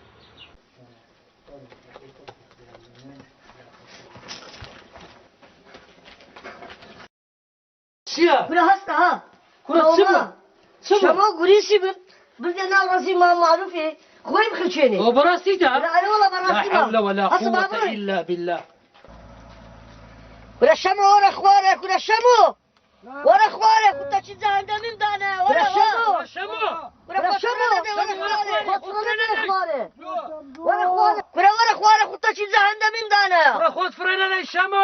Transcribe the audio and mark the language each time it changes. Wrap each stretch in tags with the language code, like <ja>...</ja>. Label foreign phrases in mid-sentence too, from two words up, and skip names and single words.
<ckb>چییە؟ برا هەستە ها شەمە گوریسی بن بردێ ناو ڕەزی مام معروفێ خۆی بخرچێنێ ئەوە بەڕاستیدا وەڵا بەڕاستی</ckb> <ar>لا حول ولا قوة إلا بالله</ar> <ckb>برا شەمە وەرە خوارێ کورە شەمۆ وەرە خوارێ کوتە چی جەهەندەمیم دانە وەرە شەمۆ شەمۆ وەرە شەمۆ وەرە خوارێ کوتە چی جەهەندەمیم دانە خۆت فرێنە لەی شەمۆ</ckb>